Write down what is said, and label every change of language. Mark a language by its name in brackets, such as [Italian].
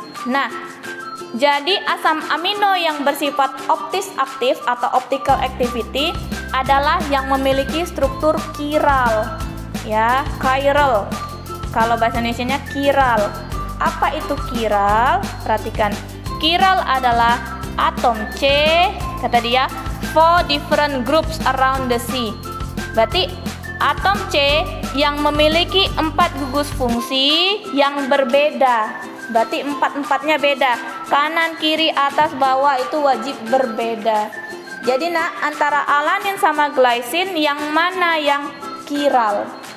[Indonesian] Nah, jadi asam amino yang bersifat optis aktif atau optical activity adalah yang memiliki struktur chiral. Ya, chiral. Kalau bahasa Indonesianya chiral. Apa itu chiral? Perhatikan. Chiral adalah atom C, kata dia, [English] 4 different groups around the C. [Indonesian] Berarti atom C yang memiliki 4 gugus fungsi yang berbeda. Berarti 4-4-nya beda. Kanan, kiri, atas, bawah itu wajib berbeda. Jadi nak, antara alanin sama glycine yang mana yang kiral?